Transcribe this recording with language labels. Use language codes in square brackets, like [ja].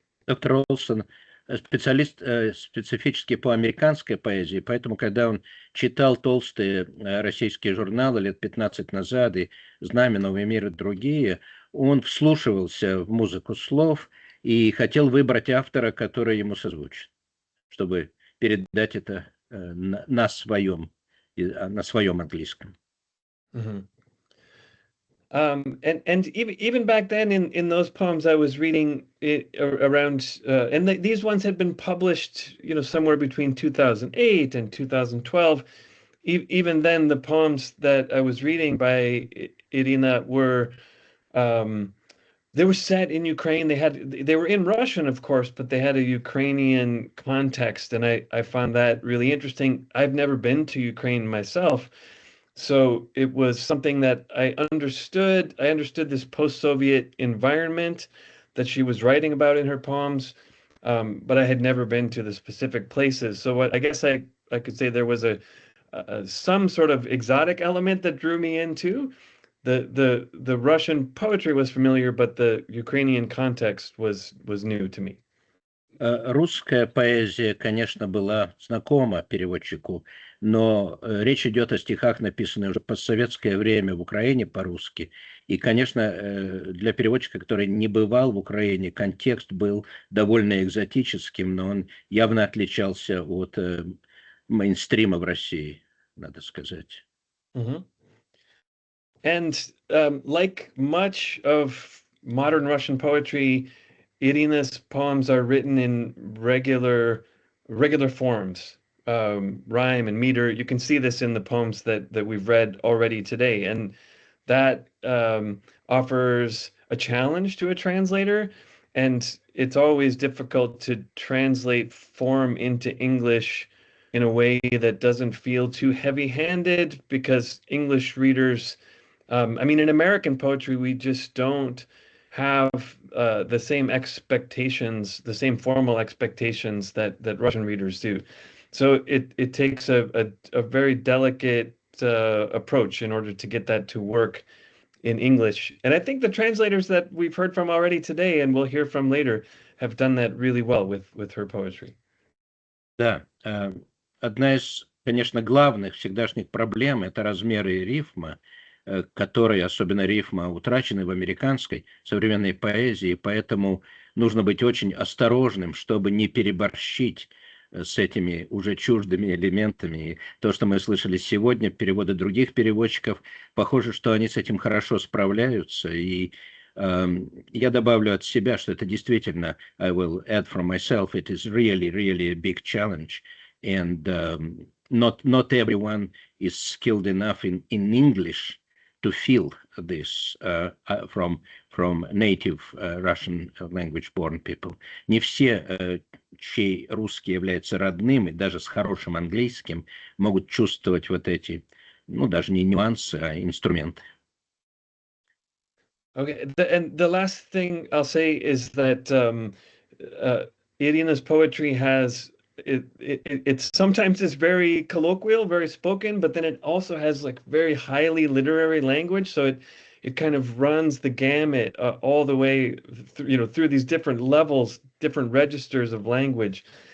[ru] Доктор Олсон специалист специфически по американской поэзии, поэтому, когда он читал толстые российские журналы лет 15 назад, и «Знамя», «Новый мир» и другие, он вслушивался в музыку слов и хотел выбрать автора, который ему созвучит, чтобы передать это на своем английском. Mm-hmm. [en] And even back then in those poems I was reading it around and these ones had been published, you know, somewhere between 2008 and 2012. Even then, the poems that I was reading by Iryna were they were set in Ukraine. They were in Russian, of course, but they had a Ukrainian context, and I found that really interesting. I've never been to Ukraine myself. So it was something that I understood. I understood this post-Soviet environment that she was writing about in her poems, but I had never been to the specific places. So I guess I could say there was some sort of exotic element that drew me into. the Russian poetry was familiar, but the Ukrainian context was new to me. [ru] Русская поэзия, конечно, была знакома переводчику, но речь идет о стихах, написанных уже в постсоветское время в Украине по-русски. И, конечно, для переводчика, который не бывал в Украине, контекст был довольно экзотическим, но он явно отличался от мейнстрима в России, надо сказать. Mm-hmm. [en] And like much of modern Russian poetry, Iryna's poems are written in regular forms, rhyme and meter. You can see this in the poems that we've read already today, and that offers a challenge to a translator. And it's always difficult to translate form into English in a way that doesn't feel too heavy-handed, because English readers, I mean, in American poetry, we just don't have the same expectations, the same formal expectations that Russian readers do. So it takes a very delicate approach in order to get that to work in English. And I think the translators that we've heard from already today and we'll hear from later have done that really well with her poetry. [ru] Да, одна из, конечно, главных всегдашних проблем – это размеры рифма, которые, особенно рифма, утрачены в американской современной поэзии, поэтому нужно быть очень осторожным, чтобы не переборщить с этими уже чуждыми элементами. И то, что мы слышали сегодня, переводы других переводчиков, похоже, что они с этим хорошо справляются. И я добавлю от себя, что это действительно, [en] I will add from myself, it is really, really a big challenge. And not everyone is skilled enough in English to feel this from native Russian language-born people. [ru] Не все, чей русский является родным, и даже с хорошим английским, могут чувствовать вот эти, ну, даже не нюансы, а инструменты. [en] Okay, and the last thing I'll say is that Iryna's poetry has it's sometimes is very colloquial, very spoken, but then it also has like very highly literary language. So it kind of runs the gamut all the way through these different levels, different registers of language.